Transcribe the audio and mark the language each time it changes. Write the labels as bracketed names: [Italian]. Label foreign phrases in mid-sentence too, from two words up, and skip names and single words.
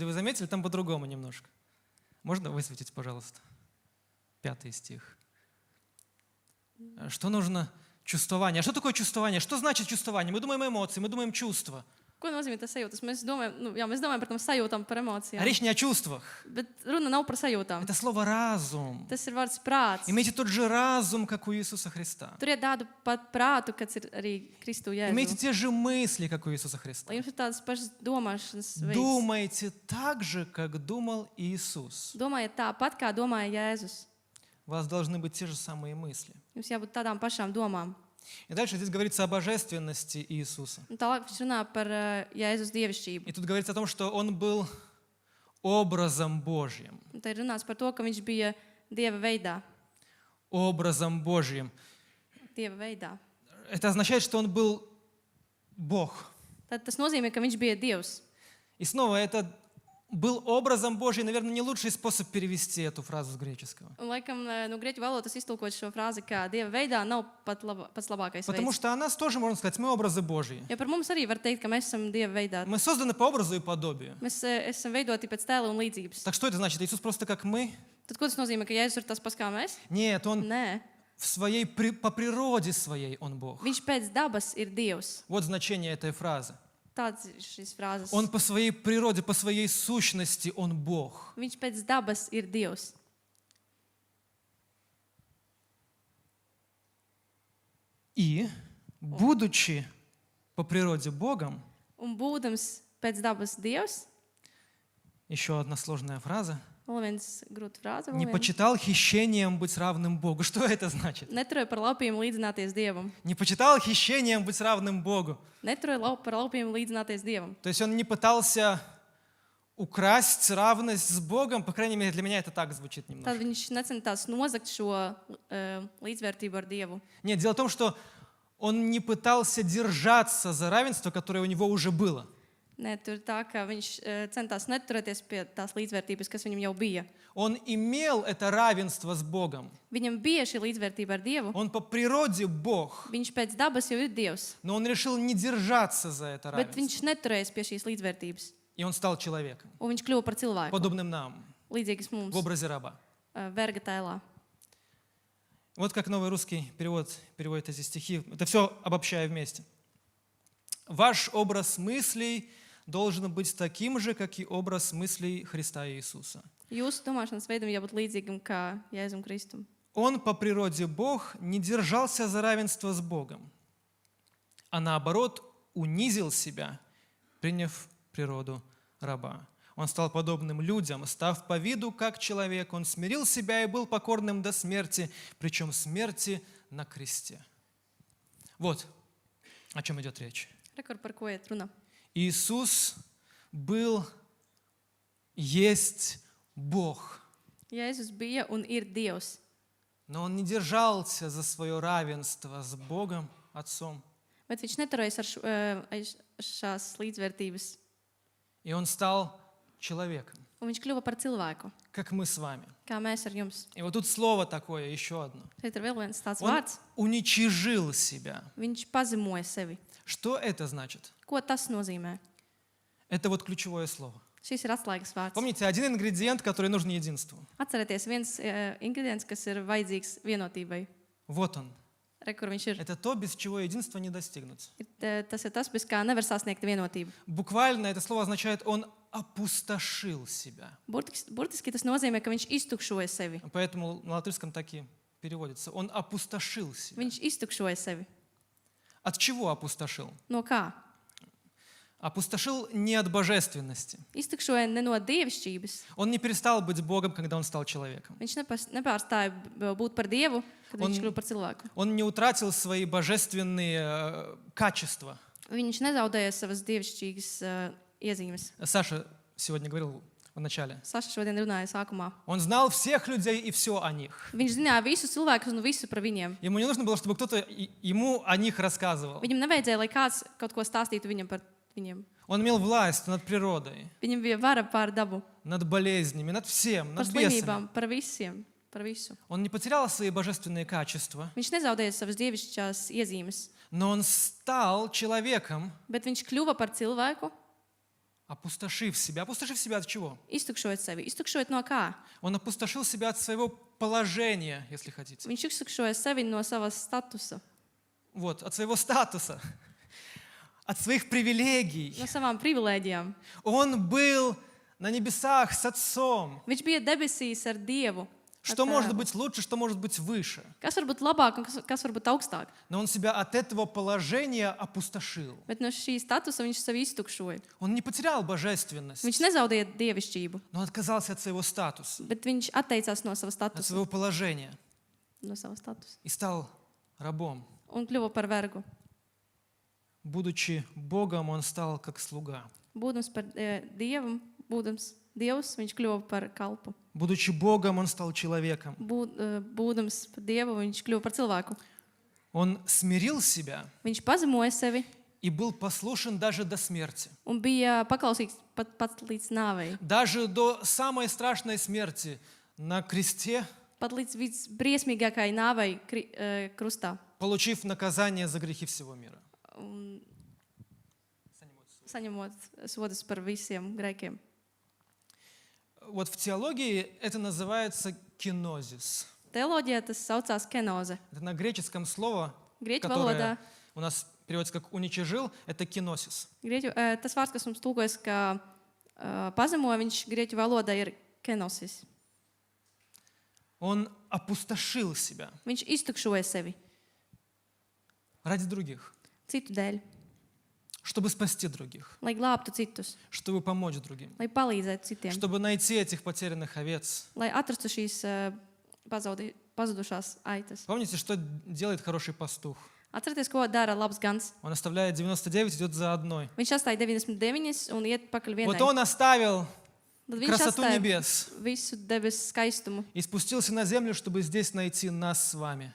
[Russian] Вы заметили? Там по-другому немножко. Можно высветить, пожалуйста? 5 стих. Что нужно? Чувствование. А что такое чувствование? Что значит чувствование? Мы думаем эмоции, мы думаем чувства. [Latvian] Ko nozīmē tas sajūtas? Mēs domājam par tām sajūtām, par [Russian] А [Latvian] emocijām. [Russian] речь не о чувствах. [Latvian] Bet runa nav par sajūtām. [Russian] Это слово «разум». [Latvian] Tas ir vārds prāts. [Russian] Имейте тот же разум, как у Иисуса Христа. [Latvian] Turiet tādu pat prātu, kāds ir arī Kristu [Russian] Имейте [Latvian] Jēzu. [Russian] те же мысли, как у Иисуса Христа. [Latvian] Lai jums ir tādas pašas domāšanas veids. [Russian] Думайте так же, как думал Иисус. [Latvian] Domājiet tāpat, kā domāja Jēzus. [Russian] У вас должны быть те же самые мысли. [Latvian] Jums jābūt tādām pašām domām. [Russian] И дальше здесь говорится о божественности Иисуса. [Latvian] Un tālāk viņš runā par Jēzus dievišķību. [Russian] И тут говорится о том, что Он был образом Божьим. [Latvian] Un te ir runāts par to, ka viņš bija Dieva veidā. [Russian] Образом Божьим. [Latvian] Dieva veidā. [Russian] Это означает, что Он был Бог. [Latvian] Tad tas nozīmē, ka viņš bija Dievs. [Russian] И снова это был образом Божьим, наверное, не лучший способ перевести эту фразу с греческого. [Latvian] Un, laikam, no grieķu valodas iztulkot šo frāzi, kā Dieva veidā, nav pats labākais [Russian] Потому [Latvian] veids. [Russian] что о нас тоже, можно сказать, мы образы Божьи. [Latvian] Jo par mums arī var teikt, ka mēs esam Dieva veidā. [Russian] Мы созданы по образу и подобию. [Latvian] Mēs esam veidoti pēc tēla un līdzības. [Russian] Так что это значит? Иисус просто как мы? [Latvian] Tad ko tas nozīmē, ka Jēzus ir tas pats kā mēs? [Russian] Нет, Он [Latvian] Nē, [Russian] по природе своей Он Бог. [Latvian] viņš pēc dabas ir Dievs. [Russian] Вот значение этой фразы. [Latvian] Tāds ir šīs frāzes. [Russian] Он по своей природе, по своей сущности, Он Бог. [Latvian] Viņš pēc dabas ir Dievs. [Russian] И, будучи по природе Богом, [Latvian] Un būdams pēc dabas Dievs, [Russian] еще одна сложная фраза, [Latvian] vēl viens grūta frāze, [Russian] не почитал хищением быть равным Богу. Что это значит? [Latvian] neturēja par laupījumu līdzināties Dievam. [Russian] Не почитал хищением быть равным Богу. [Latvian] Neturēja par laupījumu līdzināties Dievam. [Russian] То есть он не пытался украсть равность с Богом, по крайней мере, для меня это так звучит [Latvian] Tad [Russian] немножко. [Latvian] viņš necenās nozagt šo līdzvērtību ar Dievu. [Russian] Нет, дело в том, что он не пытался держаться за равенство, которое у него уже было. [Latvian] Nē, tur ir tā, ka viņš centās neturēties pie tās līdzvērtības, kas viņam jau bija. [Russian] Он имел это равенство с Богом. [Latvian] Viņam bija šī līdzvērtība ar Dievu. [Russian] Он по природе Бог, [Latvian] Viņš pēc dabas jau ir Dievs, [Russian] но он решил не держаться за это [Latvian] bet [Russian] равенство. [Latvian] viņš neturējas pie šīs līdzvērtības. [Russian] И он стал человеком, [Latvian] Un viņš kļuva par cilvēku, [Russian] подобным нам, [Latvian] līdzīgs mums, [Russian] в образе раба. [Latvian] verga tēlā. [Russian] Вот как новый русский перевод переводит эти стихи. Это все обобщая вместе. Ваш образ мыслей должен быть таким же, как и образ мыслей Христа Иисуса. [Latvian] Jūsu domāšanas veidam jābūt līdzīgam kā Jēzum Kristum. [Russian] Он по природе Бог не держался за равенство с Богом, а наоборот унизил себя, приняв природу раба. Он стал подобным людям, став по виду как человек. Он смирил себя и был покорным до смерти, причем смерти на кресте. Вот о чем идет речь. [Latvian] Rekord, par ko iet runa. [Russian] Иисус был, есть Бог. [Latvian] Jēzus bija un ir Dievs. [Russian] Но он не держался за свое равенство с Богом, Отцом. [Latvian] Bet viņš neturējas ar šās līdzvērtības. [Russian] И он стал человеком, [Latvian] Un viņš kļuva par cilvēku, [Russian] как мы с вами. [Latvian] kā mēs ar jums. [Russian] И вот тут слово такое, еще одно. [Latvian] Šeit ir vēl viens tāds [Russian] Он [Latvian] vārds. [Russian] уничижил себя. [Latvian] Viņš pazemoja sevi. [Russian] Что это значит? [Latvian] Ko tas nozīmē? [Russian] Это вот ключевое слово. [Latvian] Šis ir atslēgas vārds. [Russian] Помните, один ингредиент, который нужен единству. [Latvian] Atcerieties, viens ingredients, kas ir vajadzīgs vienotībai. [Russian] Вот он. [Latvian] Re, kur viņš ir. [Russian] Это то, без чего единства не достигнуть. [Latvian] Tas ir tas, bez kā nevar sasniegt vienotību. [Russian] Буквально это слово означает, он опустошил себя. [Latvian] Burtiski tas nozīmē, ka viņš iztukšoja sevi. [Russian] Поэтому на латышском так и переводится. Он опустошил себя. [Latvian] Viņš iztukšoja sevi. [Russian] От чего опустошил? [Latvian] No kā? [Russian] Опустошил не от божественности. [Latvian] Iztukšoja ne no dievišķības. [Russian] Он не перестал быть Богом, когда он стал человеком. [Latvian] Viņš nepārstāja būt par Dievu, kad viņš kļuva par cilvēku. [Russian] Он не утратил свои божественные качества. [Latvian] Viņš nezaudēja savas dievišķīgas iezīmes. [Russian] Саша сегодня говорил в начале. [Latvian] Saša šodien runāja sākumā. [Russian] Он знал всех людей и все о них. [Latvian] Viņš zināja visus cilvēkus un visu par viņiem. [Russian] Ему не нужно было, чтобы кто-то ему о них рассказывал. [Latvian] Viņam nevajadzēja, lai kāds kaut ko stāstītu viņam par viņiem. [Russian] Он имел власть над природой, [Latvian] Viņam bija vara pār dabu, [Russian] над болезнями, над всем, [Latvian] par [Russian] над бесами. [Latvian] slimībām, par visiem, par visu. [Russian] Он не потерял свои божественные качества, [Latvian] Viņš nezaudēja savas dievišķās iezīmes, [Russian] но он стал человеком, [Latvian] bet viņš kļuva par cilvēku, [Russian] опустошив себя. Опустошив себя от чего? [Latvian] iztukšojot sevi. Iztukšojot no kā? [Russian] Он опустошил себя от своего положения, если хотите. [Latvian] Viņš iztukšoja sevi no savas statusa, [Russian] Вот, от своего статуса, от своих привилегий. [Latvian] no savām privilēģijām. [Russian] Он был на небесах с Отцом. [Latvian] Viņš bija debesīs ar Dievu. ar [Russian] Что может [Latvian] Tēvu. [Russian] быть лучше, что может быть выше? [Latvian] Kas var būt labāk un kas var būt augstāk? [Russian] Но он себя от этого положения опустошил. [Latvian] Bet no šī statusa viņš sevi iztukšoja. [Russian] Он не потерял божественность, [Latvian] Viņš nezaudēja dievišķību, [Russian] но отказался от своего статуса, [Latvian] bet viņš atteicās no sava [Russian] от [Latvian] statusa. [Russian] своего положения [Latvian] No sava statusa. [Russian] и стал рабом. [Latvian] Un kļuva par vergu. [Russian] Будучи Богом, он стал как слуга. [Latvian] Būdams par Dievu, būdams Dievs, viņš kļuva par kalpu. [Russian] Будучи Богом, он стал человеком. [Latvian] Būdams par Dievu, viņš kļuva par cilvēku. [Russian] Он смирил себя [Latvian] Viņš pazemoja sevi [Russian] и был послушен даже до смерти. [Latvian] un bija paklausīgs pat līdz nāvei. [Russian] Даже до самой страшной смерти на кресте, [Latvian] Pat līdz visbriesmīgākajai nāvei krustā. [Russian] получив наказание за грехи всего мира. [Latvian] Un saņemot sodus par visiem grēkiem. [Russian] Вот в теологии это называется кинозис. [Latvian] Teoloģijā tas saucās kenoze. [Russian] Это на греческом слово, [Latvian] Grieķu [Russian] которое [Latvian] valodā [Russian] у нас переводится как «уничижил», это киносис. [Latvian] tas vārds, kas mums tulkojas kā pazemoja, viņš grieķu valodā ir kenosis. [Russian] Он опустошил себя [Latvian] Viņš iztukšoja sevi [Russian] ради других, [Latvian] citu dēļ, [Russian] чтобы спасти других, [Latvian] lai glābtu citus, [Russian] чтобы помочь другим, [Latvian] lai palīdzētu citiem, [Russian] чтобы найти этих потерянных овец. [Latvian] lai atrastu šīs pazudušās aitas. [Russian] Помните, что делает хороший пастух? [Latvian] Atcerieties, ko dara labs gans. [Russian] Он оставляет 99, идет за одной. [Latvian] Viņš atstāja 99 un iet pakaļ vienai. [Russian] Вот он оставил [Latvian] Tad viņš [Russian] красоту [Latvian] atstāja [Russian] небес [Latvian] visu debesu skaistumu [Russian] и спустился на землю, чтобы здесь найти нас с вами,